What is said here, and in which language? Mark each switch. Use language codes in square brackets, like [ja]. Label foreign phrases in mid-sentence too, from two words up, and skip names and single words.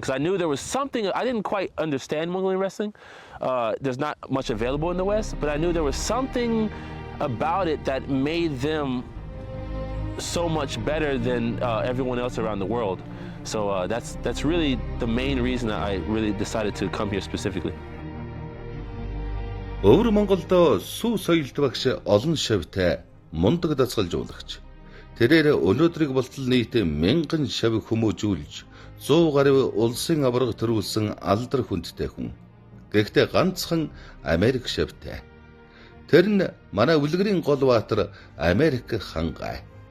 [en] Because I knew there was something, I didn't quite understand Mongolian wrestling. There's not much available in the West, but I knew there was something about it that made them so much better than everyone else around the world. So that's really the main reason that I really decided to come here specifically. [mn] Өвөр Монголдо сүү соёлт багш олон шавьтай мундаг дасгалжуулагч. Тэрээр өнөөдрийг болтол нийт 1000 шавь хүмүүжүүлж 100 гаруй улсын аварга төрүүлсэн алдар хүндтэй хүн. Гэхдээ ганцхан Америк шавьтай. Тэр нь манай үлгэрийн гол баатар Америк хангай.